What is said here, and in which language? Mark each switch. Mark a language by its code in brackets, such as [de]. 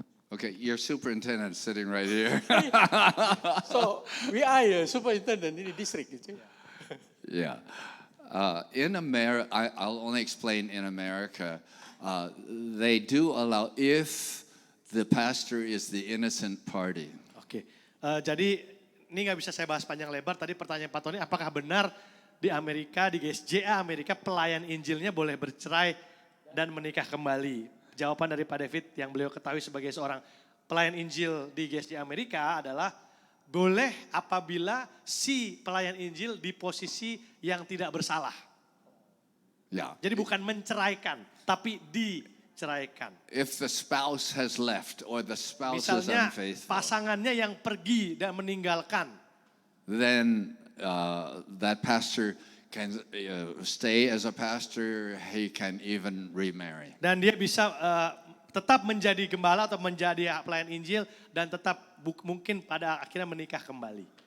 [en] Okay, your superintendent is sitting right here. So we are superintendent in the district. Is it? Yeah. In America, I'll only explain in America, they do allow if the pastor is the innocent party. [id] Oke, jadi ini nggak bisa saya bahas panjang lebar. Tadi pertanyaan Pak Tony, apakah benar di Amerika, di GSJA Amerika pelayan Injilnya boleh bercerai dan menikah kembali? Jawaban dari Pak David yang beliau ketahui sebagai seorang pelayan Injil di GSJA Amerika adalah boleh apabila si pelayan Injil di posisi yang tidak bersalah. [en] Yeah. [id] Jadi bukan menceraikan, tapi diceraikan. [en] If the spouse has left or the spouse is [id] Misalnya [en] unfaithful, [id] pasangannya yang pergi dan meninggalkan. [en] then that pastor can stay as a pastor. He can even remarry. [id] Dan dia bisa tetap menjadi gembala atau menjadi pelayan Injil dan tetap mungkin pada akhirnya menikah kembali.